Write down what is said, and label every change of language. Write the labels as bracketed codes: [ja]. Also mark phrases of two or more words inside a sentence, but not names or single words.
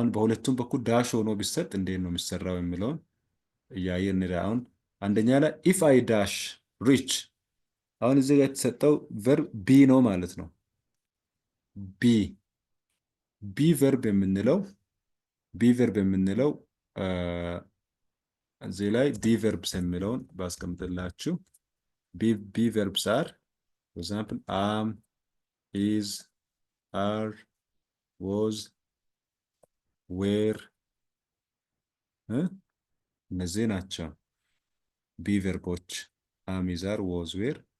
[am] በሁለቱም በኩል ዳሽ ሆኖ ቢሰጥ እንዴት ነው የሚሰራው የሚለውን እያየን አሁን አንደኛ ላይ [en] if I dash reach [am] አሁን እዚህ ጋር የተሰጠው [en] verb be [am] ነው ማለት ነው [en] be verb [am] የምንለው እዚህ ላይ [en] be verbs [am] የሚለውን ባስቀምጥላችሁ [en] be verbs are for example am is are was were [am] እነዚህ ናቸው [en] be verboች am is are was were